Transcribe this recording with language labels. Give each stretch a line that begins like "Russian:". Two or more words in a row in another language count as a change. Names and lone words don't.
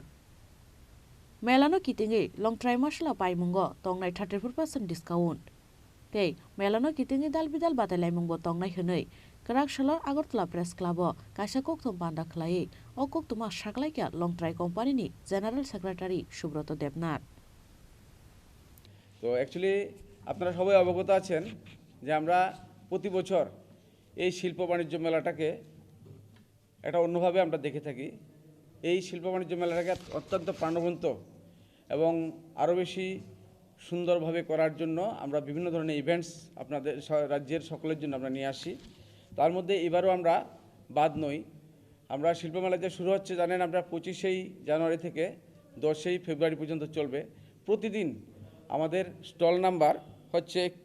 Kok Borok: Melano kitingi long try masala paimungo tongnai 34% discount. Tei melano kitingi dal bidal batalai mungbo tongnai hunoi. Karak shalor Agartala Press Club kaisa koktum banda khlai o koktuma shaklai kya long try company ni
English: General Secretary
Kok Borok: Shubroto Debnat.
Bangla: তো অ্যাকচুয়ালি আপনারা সবাই অবগত আছেন যে আমরা প্রতি বছর এই শিল্প বাণিজ্য মেলাটাকে একটা অন্যভাবে আমরা দেখে থাকি এই শিল্প বাণিজ্য মেলাটাকে অত্যন্ত প্রাণবন্ত এবং আরও বেশি সুন্দরভাবে করার জন্য আমরা বিভিন্ন ধরনের ইভেন্টস আপনাদের রাজ্যের সকলের জন্য আমরা নিয়ে আসি তার মধ্যে এবারও আমরা বাদ নই আমরা শিল্প মেলা যে শুরু হচ্ছে জানেন আমরা 25 জানুয়ারি থেকে 10 ফেব্রুয়ারি পর্যন্ত চলবে প্রতিদিন আমাদের
English: stall number
Bangla: হচ্ছে